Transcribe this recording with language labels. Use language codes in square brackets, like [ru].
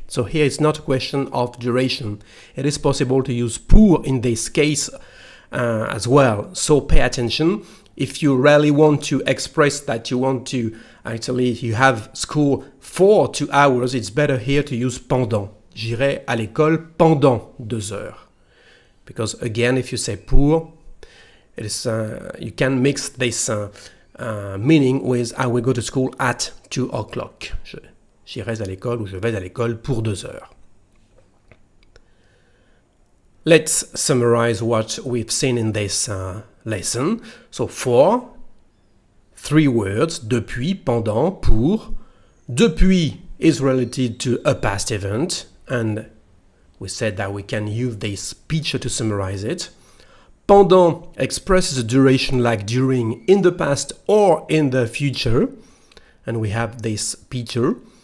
[en] So here it's not a question of duration. It is possible to use pour in this case as well. So pay attention. If you really want to express that you want to, actually, you have school for 2 hours, it's better here to use pendant. [fr] J'irai à l'école pendant 2 heures. [en] Because again, if you say pour, it is, you can mix this meaning with I will go to school at 2 o'clock. [fr] J'irai à l'école ou je vais à l'école pour 2 heures. [en] Let's summarize what we've seen in this lesson. So for, 3 words, depuis, pendant, pour. Depuis is related to a past event, and we said that we can use this picture to summarize it. Pendant expresses a duration like during, in the past or in the future, and we have this picture.